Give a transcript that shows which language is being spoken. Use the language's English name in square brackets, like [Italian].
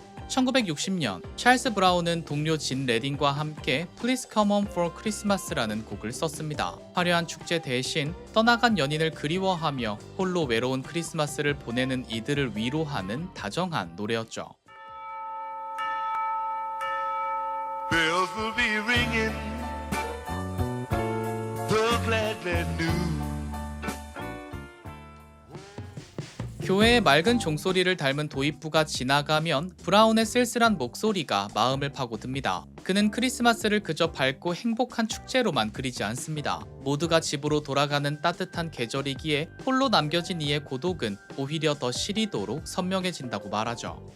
[Korean] 1960년 찰스 브라운은 동료 진 레딘과 함께 Please Come Home for Christmas라는 곡을 썼습니다. 화려한 축제 대신 떠나간 연인을 그리워하며 홀로 외로운 크리스마스를 보내는 이들을 위로하는 다정한 노래였죠. [English] Bells will be ringing, the glad, glad news. [Korean] 교회의 맑은 종소리를 닮은 도입부가 지나가면 브라운의 쓸쓸한 목소리가 마음을 파고듭니다. 그는 크리스마스를 그저 밝고 행복한 축제로만 그리지 않습니다. 모두가 집으로 돌아가는 따뜻한 계절이기에 홀로 남겨진 이의 고독은 오히려 더 시리도록 선명해진다고 말하죠.